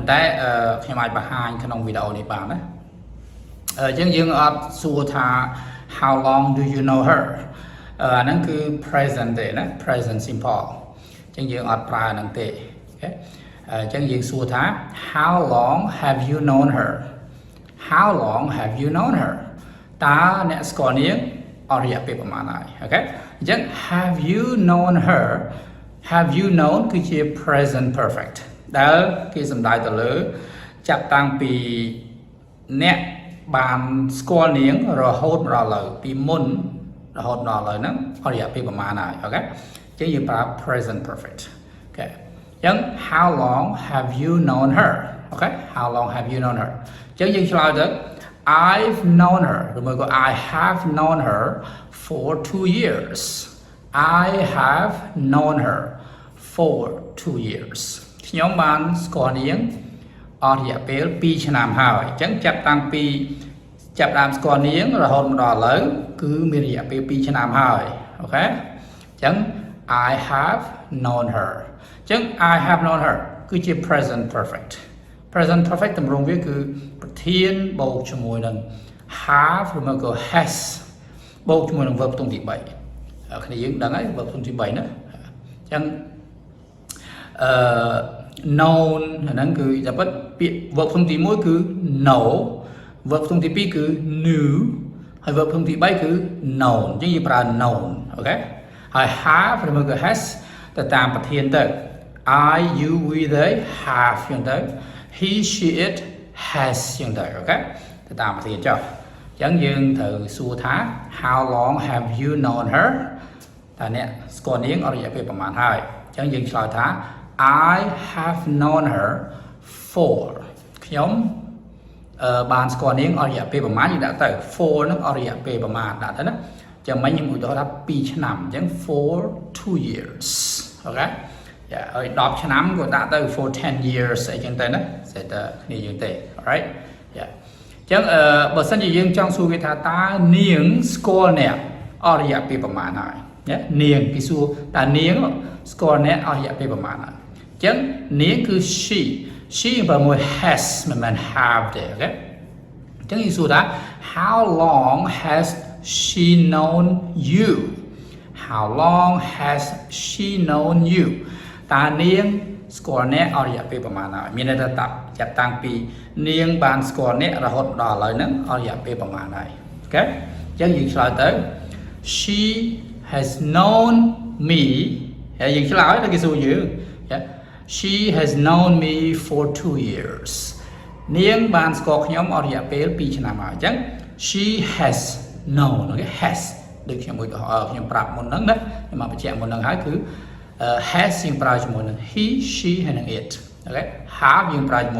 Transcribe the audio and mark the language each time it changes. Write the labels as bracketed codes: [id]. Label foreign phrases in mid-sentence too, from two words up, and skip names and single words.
[km] ន្តែខ្ញុំអាចបង្ហាញក្នុងវីដេអូនេះបានណាអញ្ចឹងយើងអត់សួរថា [en] how long do you know her [km] អាហ្នឹងគឺ present ទេណា [en] present simple [km] អញ្ចឹងយើងអត់ប្រើហ្នឹងទេអញ្ចឹងយើងសួរថា [en] how long have you known her how long have you known her [km] តើអ្នកស្គាល់នាង អស់រយៈពេលប្រហែលហើយអូខេអញ្ចឹង [en] have you known her have you known [km] គឺជា [en] present perfect [km] ដែលគេសំដៅទៅលើចាប់តាំងពីអ្នកបានស្គាល់នាងរហូតមកដល់ឥឡូវពីមុនរហូតដល់ឥឡូវហ្នឹងអ ស់រយៈពេលប្រហែលហើយអូខេអញ្ចឹងយើងប្រើ [en] present perfect [km] អូខេអញ្ចឹង [en] how long have you known her [km] អូខេ [en] how long have you known her [km] អញ្ចឹងយើងឆ្លើយទៅ [en] I've known her ឬមួយក៏ I have known her for 2 years I have known her for 2 years [km] ខ្ញុំបានស្គាល់នាងអស់រ យៈពេល2ឆ្នាំហើយអញ្ចឹងចាប់តាំងពីចាប់ដើមស្គាល់នាងរហូតមកដល់ឥឡូវគឺមានរយៈពេល2ឆ្នាំហើយអូខេអញ្ចឹង [en] I have known her [km] អញ្ចឹង [en] I have known her [km] គឺជា [en] present perfect present perfect [km] តម្រងវាគឺប្រធានបូកជាមួយនឹង have ឬមកក៏ has បូកជាមួយនឹង verb ផ្ទុំទី3គ្នាយើងដឹងហើយ verb ផ្ទុំទី3ណាអញ្ចឹង known ហ្នឹងគឺតែពិតពាក្យ verb ផ្ទុំទី1គឺ know verb ផ្ទុំទី2គឺ knew ហើយ verb ផ្ទុំទី3គឺ known អញ្ចឹងយើងប្រើ known អូខេហើយ have ឬមកក៏ has ទៅតាមប្រធានទៅ [en] I you we they have [km] អញ្ចឹងទៅ [en] he she it has [km] ចឹងទៅអូខេទៅតាមប្រធានចុះអញ្ចឹងយើងត្រូវសួ រថា [en] how long have you known her [km] តើអ្នកស្គាល់នាងអស់រយៈពេលប្រហែលហើយអញ្ចឹងយើងឆ្លើយថា [en] I have known her for [km] ខ្ញុំបានស្គាល់នាងអស់រយៈពេលប្រហែលយើងដាក់ទៅ for ហ្នឹងអស់រយៈពេលប្រហែលដាក់ទៅណាចឹងមិញខ្ញុំឧ ទាហរណ៍ថា2ឆ្នាំអញ្ចឹង [en] for 2 years [km] អូខេហើយ10ឆ្នាំក៏ដាក់ទៅ [en] for 10 years [km] អីចឹងទៅណាសេតគ្នាយើងទេ alright អញ្ចឹងបើសិនជាយើងចង់សួរ គេថាតើនាងស្គាល់អ្នកអស់រយៈពេលប្រហែលហើយនាងគេសួរតើនាងស្គាល់អ្នកអស់រយៈពេលប្រ ហែលហើយអញ្ចឹងនាងគឺ she បើមួយ has មិនមែន have ទេអូខេអញ្ចឹងយើងសួរថា [en] how long has she known you how long has she known you [km] តើនាងស្គាល់អ្នកអស់រយៈពេលប្រហែលហើយមានន័យថាចាប់តាំងពីនាងបានស្គាល់អ្នករហូតដល់ឥឡូវហ្នឹងអស់រយៈពេលប្រហែលហើយអូខេអញ្ចឹងយើងឆ្លើយទៅ [en] she has known me [km] ហើយយើងឆ្លើយទៅគេសួរយើង [en] she has known me for 2 years [km] នាងបានស្គាល់ខ្ញុំអស់រយៈពេល2ឆ្នាំហើយអញ្ចឹង [en] she has known [km] អូខេ has ដូចខ្ញុំខ្ញុំប្រាប់មុនហ្នឹងណាខ្ញុំមកបញ្ជាក់មុនហ្នឹងហើយគឺhas យើងប្រើជាមួយនឹង [en] he she [km] ហើយនឹង it អូខេ have យើងប្រើជាមួយ